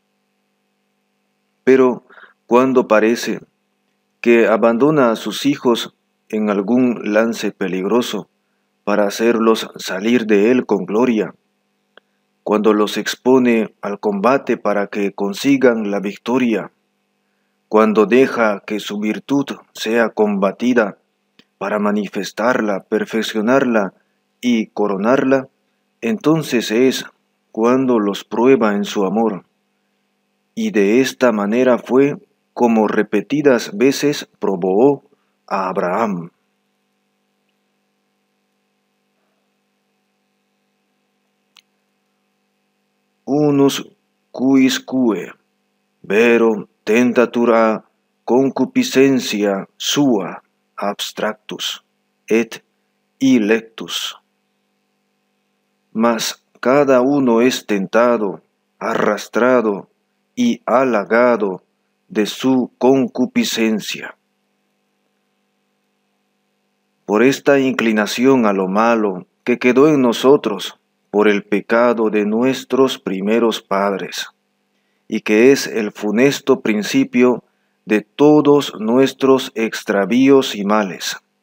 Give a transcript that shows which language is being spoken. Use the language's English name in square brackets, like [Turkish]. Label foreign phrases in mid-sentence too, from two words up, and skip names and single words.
[Spanish] Pero cuando parece que abandona a sus hijos en algún lance peligroso para hacerlos salir de él con gloria, cuando los expone al combate para que consigan la victoria, cuando deja que su virtud sea combatida para manifestarla, perfeccionarla y coronarla, entonces es cuando los prueba en su amor. Y de esta manera fue como repetidas veces probó a Abraham. [Latin] Unus quisque vero tentatur a concupiscentia sua abstractus et ilectus. [Spanish] Mas cada uno es tentado, arrastrado y halagado de su concupiscencia. Por esta inclinación a lo malo que quedó en nosotros por el pecado de nuestros primeros padres, y que es el funesto principio de todos nuestros extravíos y males.